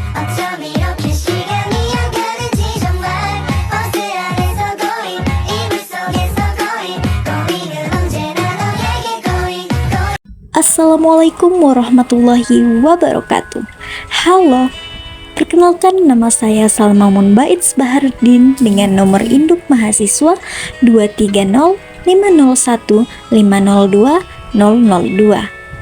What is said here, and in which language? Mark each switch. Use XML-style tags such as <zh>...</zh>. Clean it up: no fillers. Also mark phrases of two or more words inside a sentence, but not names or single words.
<ko>어쩜 이렇게 시간이 안 가는지 정말 버스 안에서 고인 이불 속에서 고인은 언제나 너에게 고인.</ko> <ar>السلام عليكم ورحمة الله وبركاته.</ar> <id>Halo, perkenalkan nama saya Salma Munbaits Baharudin dengan nomor induk mahasiswa 230501502.</id>